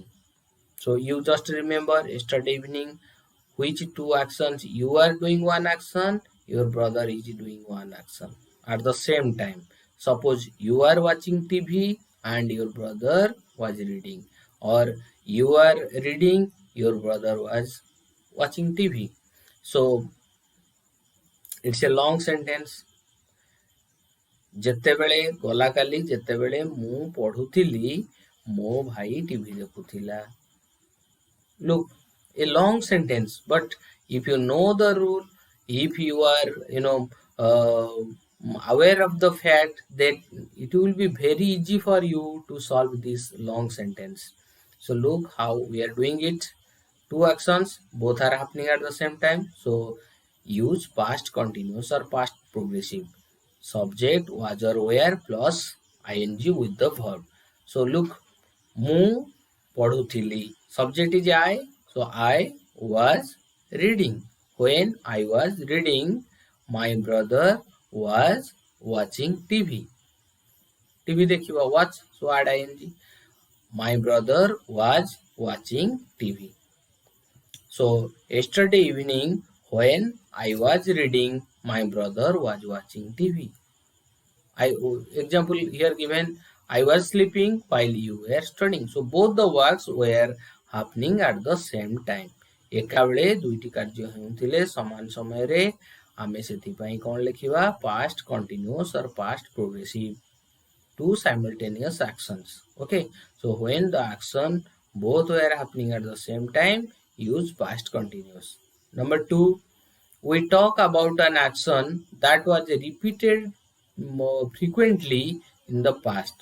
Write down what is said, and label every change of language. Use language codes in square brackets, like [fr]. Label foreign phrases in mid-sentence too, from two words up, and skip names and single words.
[en] So you just remember yesterday evening, which two actions you are doing one action, your brother is doing one action at the same time. Suppose you are watching TV and your brother was reading, or you are reading, your brother was watching TV. So it's a long sentence. [or] ଯେତେବେଳେ ଗଲା କାଲି ଯେତେବେଳେ ମୁଁ ପଢୁଥିଲି ମୋ ଭାଇ ଟିଭି ଦେଖୁଥିଲା. [en] Look, a long sentence, but if you know the rule, if you are aware of the fact, that it will be very easy for you to solve this long sentence. So look how we are doing it. Two actions, both are happening at the same time. So use past continuous or past progressive. Subject was or were plus ing with the verb. So look, [or] ମୁଁ ପଢୁଥିଲି. [en] Subject is I. So I was reading. When I was reading, my brother was watching TV. TV ଦେଖିବା, watch. So add ing. My brother was watching TV. So yesterday evening, when I was reading, my brother was watching TV. Example here given, I was sleeping while you were studying. So both the works were happening at the same time. [or] ଏକାବେଳେ ଦୁଇଟି କାର୍ଯ୍ୟ ହେଉଥିଲେ ସମାନ ସମୟରେ. ଆମେ ସେଥିପାଇଁ କ'ଣ ଲେଖିବା? [en] Past continuous or past progressive. Two simultaneous actions. Okay. So when the action both were happening at the same time, use past continuous. Number 2, we talk about an action that was repeated more frequently in the past.